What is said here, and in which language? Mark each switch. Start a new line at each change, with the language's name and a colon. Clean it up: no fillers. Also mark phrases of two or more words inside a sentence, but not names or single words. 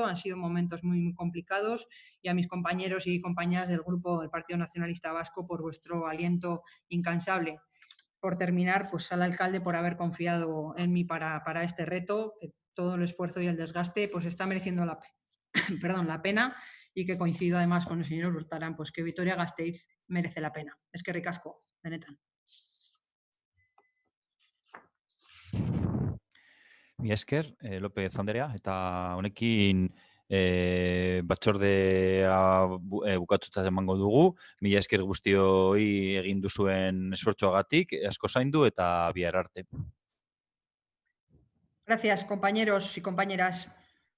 Spanish: Han sido momentos muy, muy complicados. Y a mis compañeros y compañeras del grupo del Partido Nacionalista Vasco por vuestro aliento incansable. Por terminar, pues al alcalde por haber confiado en mí para este reto, que todo el esfuerzo y el desgaste pues está mereciendo la pena, y que coincido además con el señor Urtaran, pues que Vitoria-Gasteiz merece la pena.
Basque: Eskerrik asko, benetan. Mi esker, López Andrea, eta honekin batzordea bukatuta emango dugu. Mila esker guztioi egin duzuen esfortzuagatik, asko zaindu eta bihar arte.
Spanish: Gracias, compañeros y compañeras.